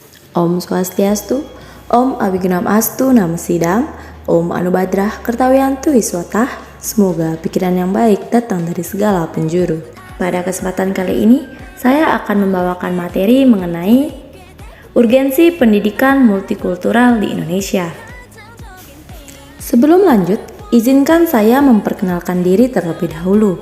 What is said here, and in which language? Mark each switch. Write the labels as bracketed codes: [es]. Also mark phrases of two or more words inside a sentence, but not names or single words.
[sa] Om Swastiastu, Om Abhignam Astu Namo Sidam, Om Anubadrah Kertawiyantu Iswatah. [id] Semoga pikiran yang baik datang dari segala penjuru. Pada kesempatan kali ini, saya akan membawakan materi mengenai urgensi pendidikan multikultural di Indonesia. Sebelum lanjut, izinkan saya memperkenalkan diri terlebih dahulu.